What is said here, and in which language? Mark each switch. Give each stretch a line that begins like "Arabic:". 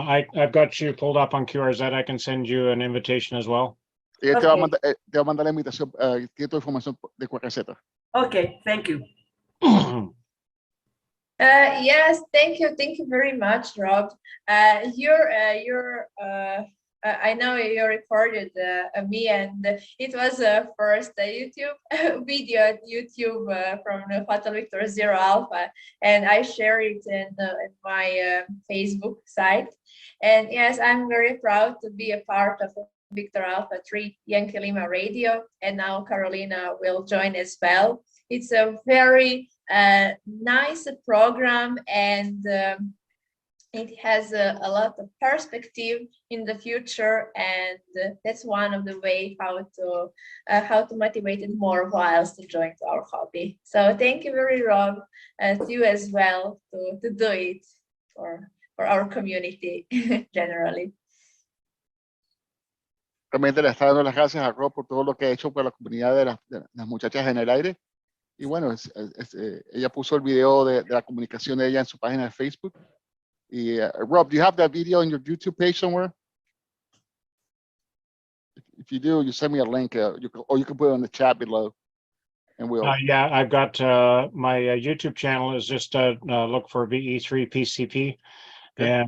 English: I've got you pulled up on QRZ. I can send you an invitation as well. Ella te va a mandar la invitación, tiene tu información de QRZ. Okay, thank you. Yes, thank you very much, Rob. I know you recorded me, and it was first YouTube video at YouTube from Fatal Victor Zero Alpha, and I share it in my Facebook site. And yes, I'm very proud to be a part of Victor Alpha 3 Yankee Lima Radio, and now Carolina will join as well. It's a very nice program, and it has a lot of perspective in the future, and that's one of the way how to motivate more whiles to join to our hobby. So thank you very Rob, to you as well to do it for our community generally.
Spanish: Realmente le está dando las gracias a Rob por todo lo que ha hecho por la comunidad de las muchachas en el aire. Y bueno, ella puso el video de la comunicación de ella en su página de Facebook.
English: Y Rob, do you have that video on your YouTube page somewhere? If you do, you send me a link, or you can put it in the chat below, and we'll. Yeah, I've got my YouTube channel is just look for VE3PCP, okay.